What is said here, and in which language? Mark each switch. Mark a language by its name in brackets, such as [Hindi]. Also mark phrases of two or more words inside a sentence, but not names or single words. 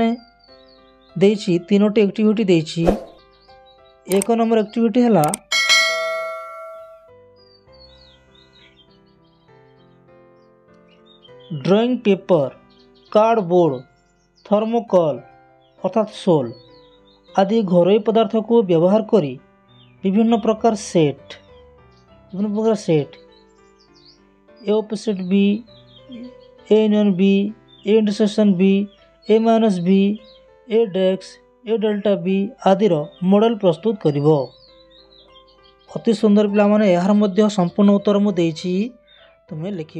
[Odia] ଦେଇଛି ତିନୋଟି ଏକ୍ଟିଭିଟି ଦେଇଛି। 1 [English] number activity [Odia] ହେଲା [English] drawing paper, [Odia] କାର୍ଡ଼ବୋର୍ଡ଼, ଥର୍ମୋକଲ୍ ଅର୍ଥାତ୍ ସୋଲ୍ ଆଦି ଘରୋଇ ପଦାର୍ଥକୁ ବ୍ୟବହାର କରି ବିଭିନ୍ନ ପ୍ରକାର ସେଟ୍ [English] A opposite B, A union B, A intersection B, A minus B, A dex, A delta B [Odia] ଆଦିର ମଡ଼େଲ ପ୍ରସ୍ତୁତ କରିବ। ଅତି ସୁନ୍ଦର ପିଲାମାନେ, ଏହାର ମଧ୍ୟ ସମ୍ପୂର୍ଣ୍ଣ ଉତ୍ତର ମୁଁ ଦେଇଛି, ତୁମେ ଲେଖିବ।